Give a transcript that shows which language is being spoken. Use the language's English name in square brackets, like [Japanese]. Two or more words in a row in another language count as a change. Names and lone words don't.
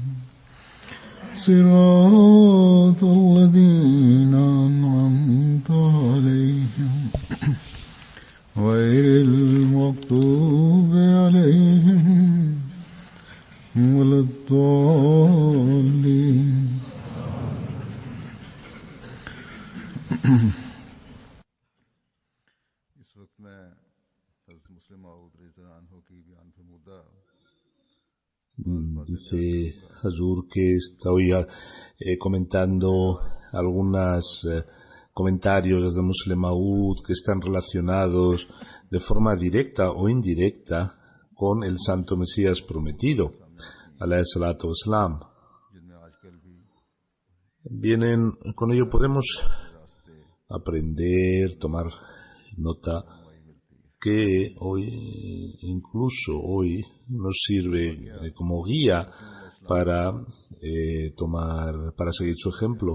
[Arabic] صراط الذين أنعمت عليهم غير المغضوب عليهم ولا الضالين. [Urdu] اس وقت میں حضرت مسلم موعود [Arabic] رضي الله عنه [Urdu] کی بیان فرمودہ [Spanish] Dice Hazur que estoy comentando algunos comentarios desde Muslim Maud que están relacionados de forma directa o indirecta con el Santo Mesías prometido, [Arabic] عليه الصلاة والسلام. [Spanish] Vienen, con ello podemos aprender, tomar nota que hoy, incluso hoy, nos sirve como guía para para seguir su ejemplo.